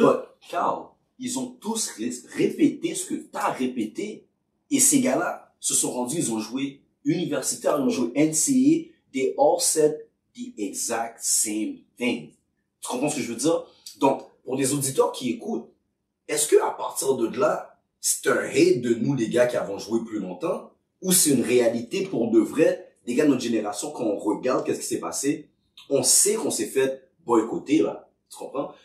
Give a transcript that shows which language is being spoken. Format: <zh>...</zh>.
<fr>But, Carl, ils ont tous répété ce que t'as répété. Et ces gars-là se sont rendus, ils ont joué universitaire, ils ont joué NCAA.</fr> <en>They all said the exact same thing.</en> <fr>Tu comprends ce que je veux dire? Donc, pour les auditeurs qui écoutent, est-ce que à partir de là, c'est un hate de nous, les gars qui avons joué plus longtemps, ou c'est une réalité pour de vrai, des gars de notre génération, quand on regarde qu'est-ce qui s'est passé, on sait qu'on s'est fait boycotter, là. Tu comprends?</fr>